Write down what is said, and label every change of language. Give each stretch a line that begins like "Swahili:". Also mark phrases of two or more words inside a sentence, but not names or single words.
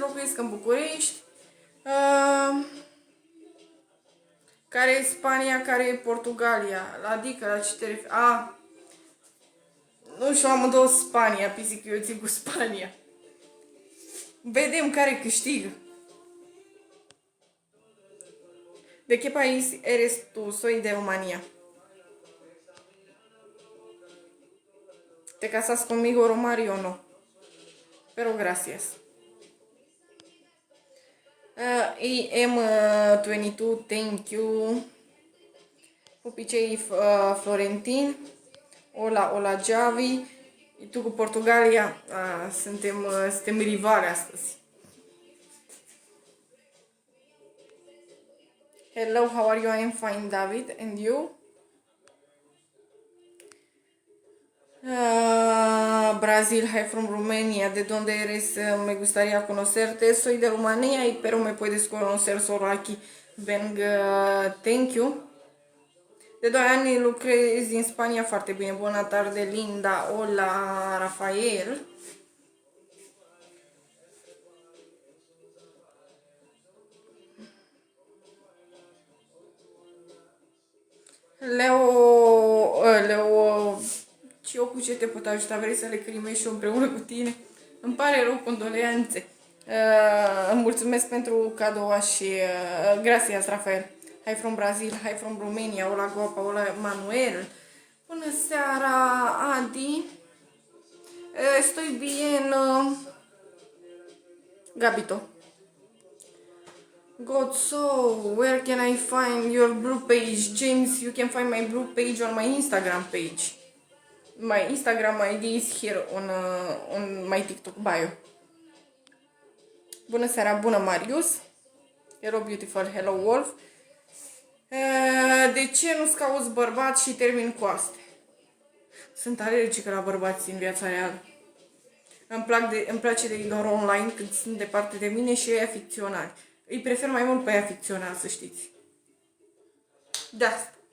Romanian: Locuiesc în București. Care e Spania, care e Portugalia? Adică, la ce te referi? Nu știu, amândouă Spania, pisic, eu țin cu Spania. Vedem care câștigă.
Spanish: ¿De qué país eres tú? Soy de Romania. ¿Te casas conmigo, Romario, o no? Pero gracias.
English: EM22, thank you.
Romanian: Pupicei Florentin.
Spanish: Hola, hola,
Romanian: Javi. Tu cu Portugalia? Suntem rivale astăzi.
English: Hello, how are you? I am fine, David. And you? Brasil, hi from Romania.
Spanish: ¿De dónde eres? Me gustaría conocerte. Soy de Rumanía, pero me puedes conocer solo aquí.
English: Thank you.
Romanian: De 2 ani lucrez în Spania, foarte bine. Bună tarde, Linda. Hola, Rafael. Leo, și eu cu ce te pot ajuta? Vrei să le crimești și eu împreună cu tine? Îmi pare rău, condoleanțe. Îmi mulțumesc pentru cadoua și gracias, Rafael.
English: Hi from Brazil, hi from Romania,
Spanish: hola guapa, hola Manuel.
Romanian: Bună seara, Adi.
Spanish: Estoy bien. Gabito.
English: God, so where can I find your blue page? James, you can find my blue page on my Instagram page. My Instagram ID is here on my TikTok bio.
Romanian: Bună seara, bună Marius.
English: Hello beautiful, hello Wolf.
Romanian: De ce nu-ți cauți bărbat și termin cu astea? Sunt alergică la bărbați în viața reală. Îmi place de ei doar online când sunt departe de mine și ei aficționari. Îi prefer mai mult pe ei aficționari, să știți. De asta.